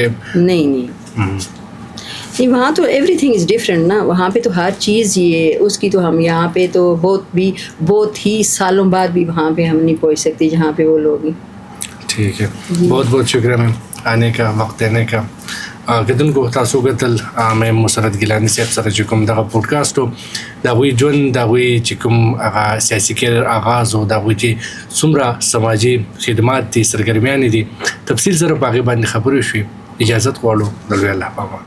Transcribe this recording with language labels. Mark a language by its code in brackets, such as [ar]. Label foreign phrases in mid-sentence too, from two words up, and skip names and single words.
[ur] نہیں, وہاں تو [en] everything is different [ur] نا. وہاں پہ تو ہر چیز یہ اس کی, تو ہم یہاں پہ تو بہت ہی سالوں بعد بھی وہاں پہ ہم نہیں پہنچ سکتے جہاں پہ وہ لوگ ہیں. ٹھیک ہے, بہت بہت شکریہ میم آنے کا, وقت دینے کا. [ps] کتن کو تاسو قتل میم مسرت گیلانی صاحب سره چې کوم دغه پودکاسټ و د هغوی ژوند, د هغوی چې کوم هغه سیاسي کیریر آغاز و, د هغوی چې څومره سماجي خدمات دي, سرګرمیانې دي, تفصیل سره په هغې باندې خبرې وشوې. اجازت غواړو د لوی الله په امان.